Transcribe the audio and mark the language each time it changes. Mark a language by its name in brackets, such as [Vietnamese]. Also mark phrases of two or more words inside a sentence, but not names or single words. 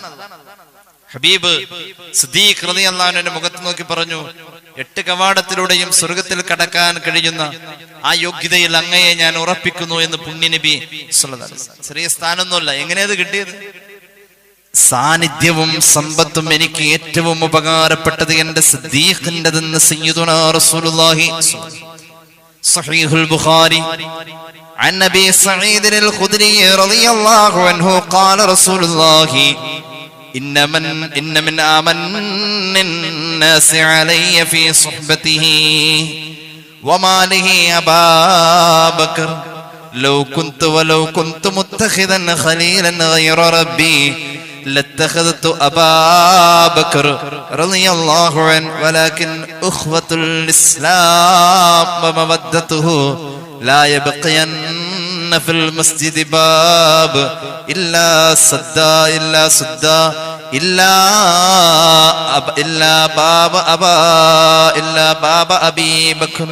[Malayalam] ഹബീബ് സിദ്ദീഖ് [Arabic] رضي الله عنه [Malayalam] മുഖത്ത് നോക്കി പറഞ്ഞു, 8 കവാടത്തിലൂടെയും സ്വർഗത്തിൽ കടക്കാൻ കഴിയുന്ന ആ യോഗ്യതയിൽ അങ്ങയെ ഞാൻ ഉറപ്പിക്കുന്നു എന്ന് പുണ്യ നബി [Arabic] صلى الله عليه وسلم. [Malayalam] ചെറിയ സ്ഥാനമൊന്നുമല്ല. എങ്ങനെയത് കിട്ടിയത്? സാന്നിധ്യവും സമ്പത്തും എനിക്ക് ഏറ്റവും ഉപകാരപ്പെട്ടത് എന്റെ സിദ്ദീഖിന്റെതെന്ന് [Arabic] سيدنا رسول الله صحيح البخاري عن أبي سعيد الخدري رضي الله عنه قال رسول الله إن من آمن الناس علي في صحبته وماله أبا بكر ولو كنت متخذا خليلا غير ربي لاتخذت أبا بكر رضي الله عنه ولكن أخوة الإسلام ومودته لا يبقين في المسجد باب إلا باب أبي بكر.